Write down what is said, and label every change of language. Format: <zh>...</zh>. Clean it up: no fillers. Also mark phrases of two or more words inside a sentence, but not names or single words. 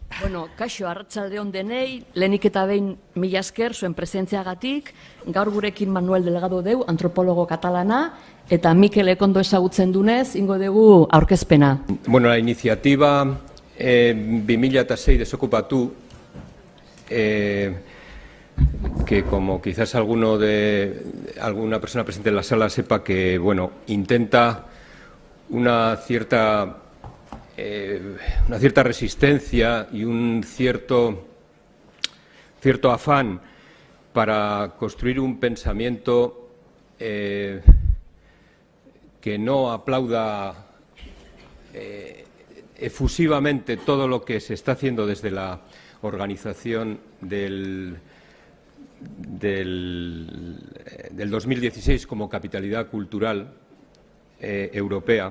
<eu>Bueno, kaixo, arratsaldeon denei, lehenik eta behin mila esker zuen presentziagatik, gaur gurekin Manuel Delgado deu, antropologo katalana, eta Mikel Ekondo ezagutzen dunez, ingo dugu aurkezpena.</eu> <es>Bueno, la iniciativa 2006 Desokupatu, que como quizás alguna persona presente en la sala sepa que, bueno, intenta una cierta resistencia y un cierto afán para construir un pensamiento que no aplauda efusivamente todo lo que se está haciendo desde la organización del 2016 como capitalidad cultural europea.</es>